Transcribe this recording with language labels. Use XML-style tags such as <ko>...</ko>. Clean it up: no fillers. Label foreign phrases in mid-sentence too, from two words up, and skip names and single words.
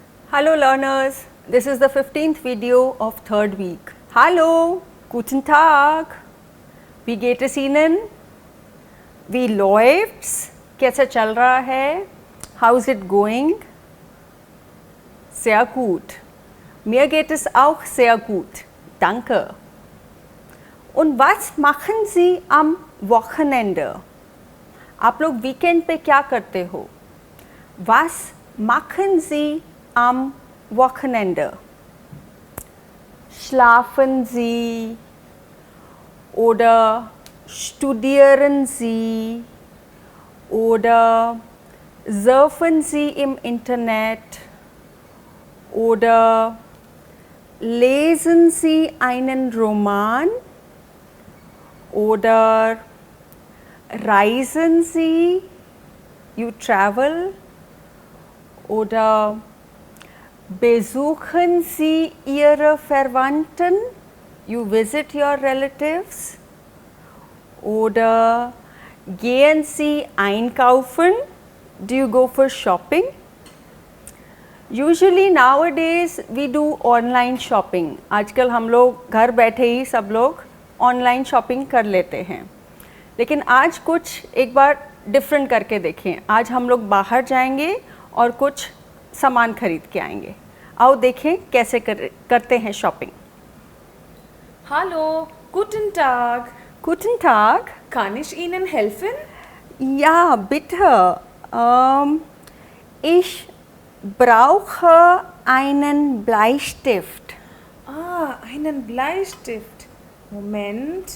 <en>Hallo learners, this is the 15th video of third week.</en> <de>Hallo, guten Tag. Wie geht es Ihnen? Wie läuft's?</de> <hi>कैसा चल रहा है?</hi> <en>How's it going?</en> <de>Sehr gut. Mir geht es auch sehr gut. Danke. Und was machen Sie am Wochenende? आप लोग वीकेंड पे क्या करते हो? Was machen Sie am Wochenende? Schlafen Sie oder studieren Sie oder surfen Sie im Internet oder lesen Sie einen Roman oder reisen Sie,</de> <en>you travel,</en> <de>oder besuchen Sie Ihre Verwandten,</de> <en>you visit your relatives,</en> <de>oder gehen Sie einkaufen,</de> <en>do you go for shopping? Usually nowadays we do online shopping.</en> <hi>आजकल हम लोग घर बैठे ही सब लोग</hi> <en>online shopping</en> <hi>कर लेते हैं, लेकिन आज कुछ एक बार डिफरेंट करके देखें. आज हम लोग बाहर जाएंगे और कुछ सामान खरीद के आएंगे. आओ देखें कैसे करते हैं शॉपिंग.</hi> <de>Hallo, guten Tag. Guten Tag. Kann ich Ihnen helfen? Ja, bitte. Ich brauche einen Bleistift. Einen Bleistift. Moment.</de>